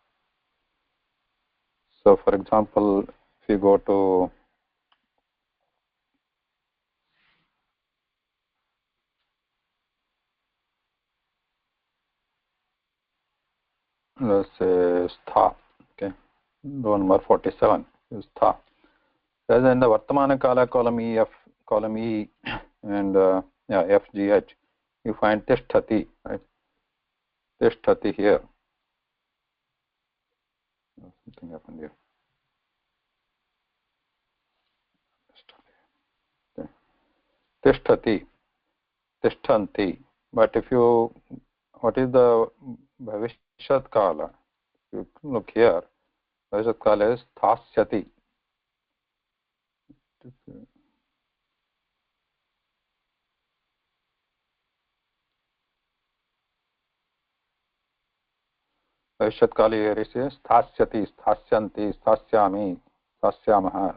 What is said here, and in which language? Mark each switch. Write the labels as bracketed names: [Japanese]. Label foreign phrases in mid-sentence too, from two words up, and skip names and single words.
[English] So for example, if you go to let's say stha, okay, row number 47 is stha. As in the [Sanskrit] वर्तमान काल [English] column E and FGH, you find Tishtati, right? Tishtati here. Something happened here. Okay. [Sanskrit] तिष्ठति, तिष्ठन्ति. [English] But if you, what is the [Sanskrit] भविष्यत् काल? [English] If you look here, [Sanskrit] भविष्यत् काल is Thasyati. भविष्यत् काल here is स्थास्यति, स्थास्यन्ति, स्थास्यामि, स्थास्यामः.